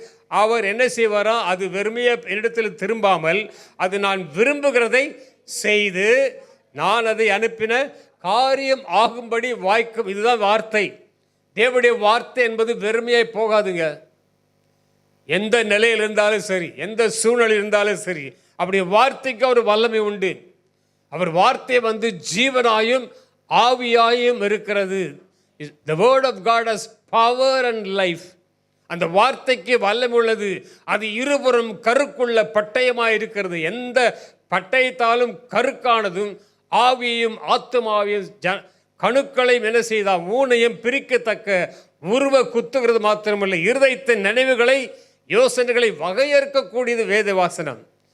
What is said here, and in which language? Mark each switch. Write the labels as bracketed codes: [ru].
[ta] அவர் என்ன செய்வாரா, அது வெறுமையா இடத்தில் திரும்பாமல் அது நான் விரும்புகிறதை செய்து நான் அதை அனுப்பின காரியம் ஆகும்படி வாய்க்கும். இதுதான் வார்த்தை. தேவனுடைய வார்த்தை என்பது வெறுமையாய் போகாதுங்க. எந்த நிலையில் இருந்தாலும் சரி, எந்த சூழ்நிலை இருந்தாலும் சரி, அப்படி வார்த்தைக்கு ஒரு வல்லமை உண்டு. அவர் வார்த்தை ஜீவனாயும் ஆவியாயும் இருக்கிறது. [en] The word of God has power and life. [ta] அந்த வார்த்தைக்கு வல்லமை உள்ளது. அது இருபுறம் கருக்குள்ள பட்டயமாக இருக்கிறது. எந்த பட்டயத்தாலும் கருக்கானதும் ஆவியையும் ஆத்துமாவையும் கணுக்களையும் என்ன செய்தால் ஊனையும் பிரிக்கத்தக்க உருவ குத்துகிறது மாத்திரமல்ல, இருதயத்தின் நினைவுகளை யோசனைகளை வகையறுக்கக்கூடியது வேத வாசனம்.